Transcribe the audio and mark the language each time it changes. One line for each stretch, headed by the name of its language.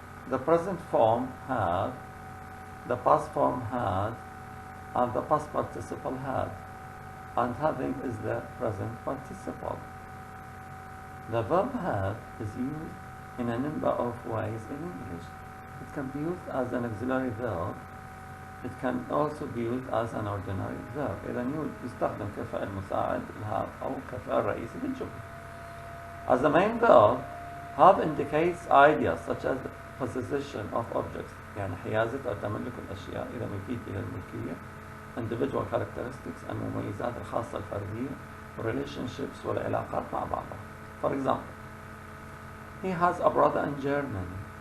English: The present form have, the past form had, and the past participle had. And having is the present participle. The verb have is used in a number of ways in English. It can be used as an auxiliary verb. It can also be used as an ordinary verb.
Arabic: إذا يستخدم كفعل مساعد الهاف أو كفعل رئيسي بالجملة.
English: As the main verb, have indicates ideas such as possession of objects،
Arabic: يعني حيازة أو تملك الأشياء، إذا يفيد إلى الملكية.
English: Individual characteristics،
Arabic: المميزات الخاصة الفردية.
English: Relationships
Arabic: والعلاقات مع بعضها.
English: For example, he has a brother in Germany.